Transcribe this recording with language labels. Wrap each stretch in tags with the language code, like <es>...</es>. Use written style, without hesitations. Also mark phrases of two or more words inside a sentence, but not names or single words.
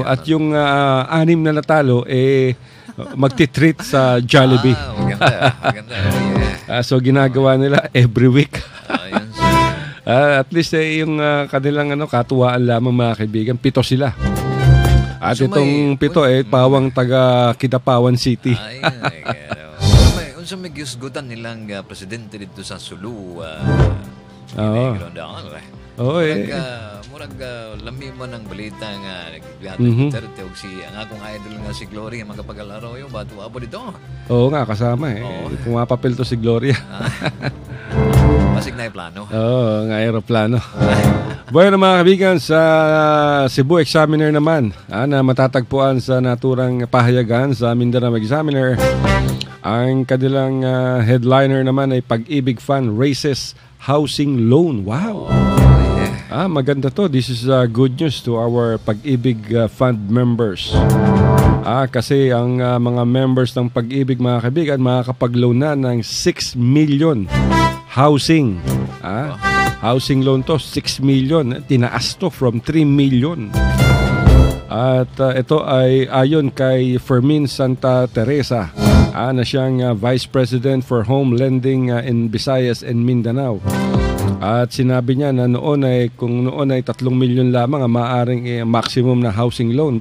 <tl>At yung 6 na natalo, magti-treat sa Jollibee. Maganda. Yeah. So ginagawa nila</tl> <en>every week.</en> <tl>At least yung kanilang katuwaan lamang mga kaibigan, 7 sila. At itong 7 pawang taga Kidapawan City.</tl> <ceb>Unsa may gisgutan nilang presidente dito sa Sulu. Murag lami man ang balita nga Duterte og si ang akong idol nga si Gloria magapagalaro yung bato abo dito.</ceb> <tl>Oo nga, kasama Pumapapil to si Gloria. Pasig na plano. Oo, nga aeroplano. Bueno mga kaibigan, sa Cebu Examiner naman, na matatagpuan sa naturang pahayagan sa Mindanao Examiner, ang kanilang headliner naman ay Pag-ibig Fund</tl> <en>raises housing loan. Wow!</en> <tl>Maganda to.</tl> <en>This is good news to our Pag-ibig Fund members.</en> <tl>Kasi ang mga members ng Pag-ibig mga kaibigan makakapag-loan na ng 6</tl> <en>million housing. Housing loan</en> <tl>to,</tl> <en>6 million.</en> <tl>Tinaas to</tl> <en>from 3 million.</en> <tl>At ito ay ayon kay Fermin Santa Teresa, na siyang</tl> <en>Vice President for Home Lending in Visayas and Mindanao.</en> <tl>At sinabi niya na kung noon ay 3 milyon lamang ang maaaring maximum na</tl> <en>housing loan.</en>